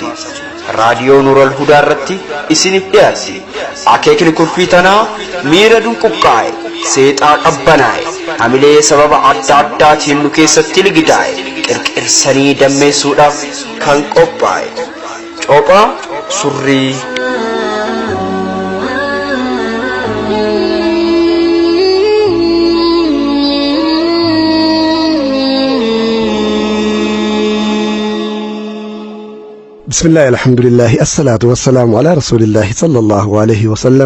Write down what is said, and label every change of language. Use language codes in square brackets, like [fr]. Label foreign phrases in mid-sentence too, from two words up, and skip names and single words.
[om] raadiyoo Nuural Hudaa irratti isiniif dhiyaatti. Akeekni kurfii tanaa miira dunquqqaa'e, seexaa qabbanaa'e, hamilee sababa adda addaatiin nu keessatti ligidaa'e qirqirsanii dammeessuudhaaf kan qophaa'e. Coophaa surrii. [ar] بسم الله الحمد لله الصلاة والسلام على رسول الله صلى الله عليه وسلم.